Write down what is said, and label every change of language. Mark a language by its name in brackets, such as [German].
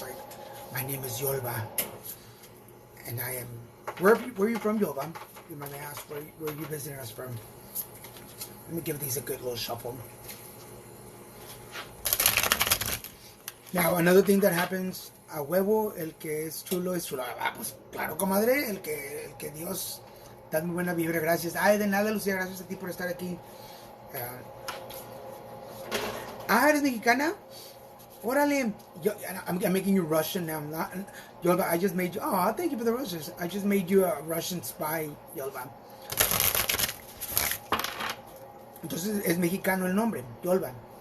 [English] Like, my name is Yolba, and I am. Where are you from, Yolba? You might ask where are you visiting us from. Let me give these a good little shuffle. Now, another thing that happens [Spanish] a huevo, el que es chulo es chulo. Ah, pues claro, comadre, el que Dios da muy buena vibra, gracias. Ay, de nada, Lucía, gracias a ti por estar aquí. ¿Eres mexicana? Órale. [English] I'm making you Russian now. I'm not, Yolba, I just made you. Oh, thank you for the roses. I just made you a Russian spy, Yolba. [Spanish] Entonces es mexicano el nombre, Yolba.